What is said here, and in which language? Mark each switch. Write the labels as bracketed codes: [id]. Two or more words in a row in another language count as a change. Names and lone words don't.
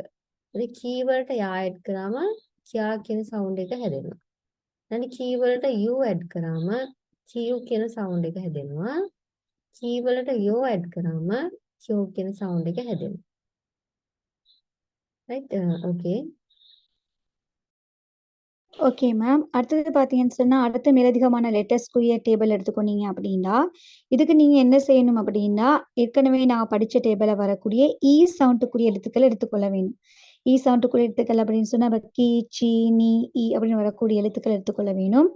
[si] ඒ key වලට යා add කරාම කියා කියන sound එක හැදෙනවා. ඊළඟ key වලට u add කරාම Q කියන sound එක හැදෙනවා. key වලට yo add කරාම Q කියන sound එක හැදෙනවා. [en] right okay okay ma'am. [ta] அடுத்தது பார்த்தீங்கன்னு சொன்னா, அடுத்த மேலதிகமான லெட்டர்ஸ்க்குரிய டேபிள் எடுத்துக்கொண்டீங்க அப்படின்னா, இதுக்கு நீங்க என்ன செய்யணும் அப்படின்னா, ஏற்கனவே நான் படிச்ச டேபிள்ல வரக்கூடிய ஈ சவுண்டுக்குரிய எழுத்துக்கள் எடுத்துக்கொள்ள வேண்டும். ஈ சவுண்டுக்குரிய எழுத்துக்கள் அப்படின்னு சொன்னா, நம்ம கி, சி, நீ, ஈ அப்படின்னு வரக்கூடிய எழுத்துக்கள் எடுத்துக்கொள்ள வேணும்.